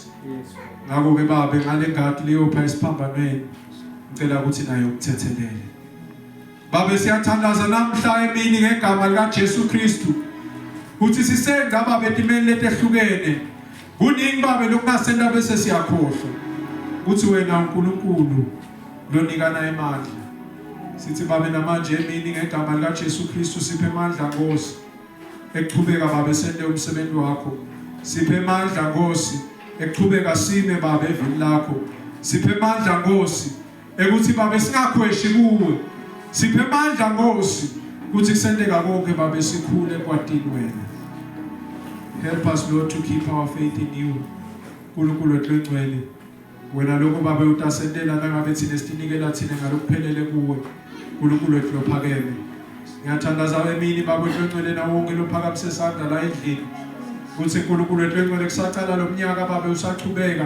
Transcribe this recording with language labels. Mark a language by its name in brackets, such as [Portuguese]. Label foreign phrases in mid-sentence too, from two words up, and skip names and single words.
[Swati] Ngakho ke baba ngale ngadi leyopha esiphambanweni ngicela ukuthi nayo ukuthethelele. Baba siyathandaza namhla emini ngegama likaJesu Kristu ukuthi sisenza baba etimeni letehlukene. Kuningi baba lokungasenda bese siyakhohlwa ukuthi wena uNkulunkulu lonikana emandla. Sithi baba namanje emini ngegama likaJesu Kristu siphe amandla Nkosi ekuqhubeka baba sende umsebenzi wakho. Siphe amandla Nkosi ekuqhubeka sime baba evini lakho. Siphe amandla Nkosi ukuthi baba singakhweshi kuwe. Siphe amandla Nkosi ukuthi kusendeka konke baba sikhule kwadini wena. [English] Help us Lord to keep our faith in you. [Swati] Nkulunkulu wethu engcwele wena lokho baba utasendela nangabe thina sitinikela thina ngalokuphelele kuwe. Nkulunkulu wethu lophakeme. Ngiyathandaza emini baba wethu engcwele na wonke lophakamise isandla la endlini. Kuthi Nkulunkulu wethu engcwele kusaqala lo mnyaka baba usaqhubeka.